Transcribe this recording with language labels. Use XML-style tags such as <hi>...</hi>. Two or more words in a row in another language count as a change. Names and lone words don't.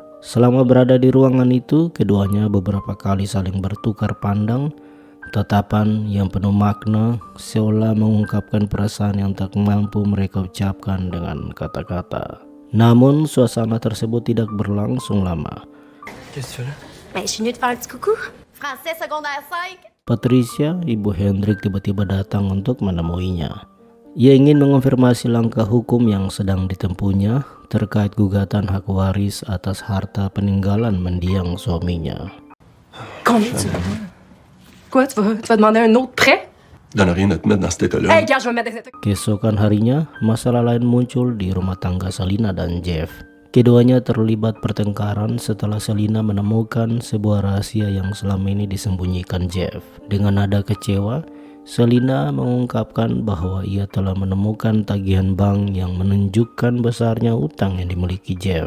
<id>Selama berada di ruangan itu, keduanya beberapa kali saling bertukar pandang, tatapan yang penuh makna seolah mengungkapkan perasaan yang tak mampu mereka ucapkan dengan kata-kata. Namun suasana tersebut tidak berlangsung lama.</id> <fr>Qu'est-ce que tu fais là? Ben, je suis venue te faire un petit coucou. Français secondaire 5.</fr> <id>Patricia, ibu Hendrik, tiba-tiba datang untuk menemuinya. Ia ingin mengonfirmasi langkah hukum yang sedang ditempuhnya terkait gugatan hak waris atas harta peninggalan mendiang suaminya.</id> <fr>Combien tu veux? Quoi, tu vas demander un autre prêt? Donne rien à te mettre dans cet état-là. Hey, gars, je vais me mettre dans cet état.</fr> <id>Keesokan harinya, masalah lain muncul di rumah tangga Selina dan Jeff. Keduanya terlibat pertengkaran setelah Selina menemukan sebuah rahasia yang selama ini disembunyikan Jeff. Dengan nada kecewa, Selina mengungkapkan bahwa ia telah menemukan tagihan bank yang menunjukkan besarnya utang yang dimiliki Jeff.</id>